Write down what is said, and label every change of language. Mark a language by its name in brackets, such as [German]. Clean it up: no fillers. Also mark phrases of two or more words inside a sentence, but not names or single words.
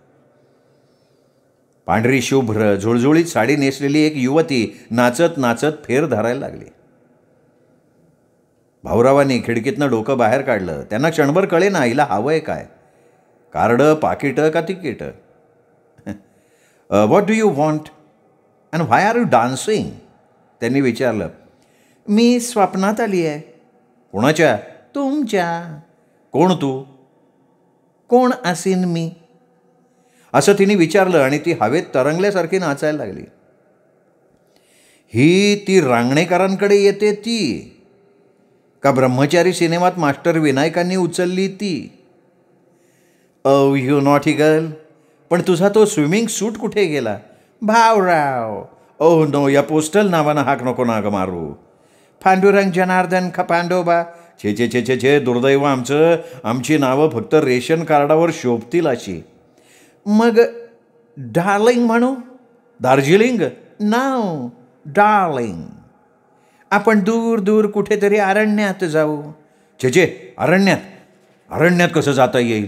[Marathi] पांढरी शुभ्र झुळझुळीत साडी नेसलेली एक युवती नाचत नाचत फेर धरायला लागली. भाऊरावांनी खिडकीतनं डोकं बाहेर काढलं. त्यांना क्षणभर कळे ना हिला हवंय काय, कार्डं, पाकिटं का तिकीटं. [English] What do you want and why are you dancing? [Marathi] त्यांनी विचारलं. मी स्वप्नात आली आहे. कोणाच्या? तुमच्या. कोण तू? कोण असीन मी? असं तिने विचारलं आणि ती हवेत तरंगल्यासारखी नाचायला लागली. ही ती रांगणेकरांकडे येते ती का ब्रह्मचारी सिनेमात मास्टर विनायकांनी उचलली ती? [English] You naughty girl. [Marathi] पण तुझा तो [English] swimming suit [Marathi] कुठे गेला? भाऊराव. [English] oh no, [Marathi] या पोस्टल नावानं हाक नको ना गं मारू. पांडुरंग जनार्दन खपांडोबा. छे छे छे छे छे, दुर्दैव आमचं. आमची नावं फक्त रेशन कार्डावर शोभतील अशी. मग डार्लिंग म्हणू? दार्जिलिंग? नाव डार्लिंग. आपण दूर दूर कुठेतरी अरण्यात जाऊ. छे छे, अरण्यात? अरण्यात कसं जाता येईल?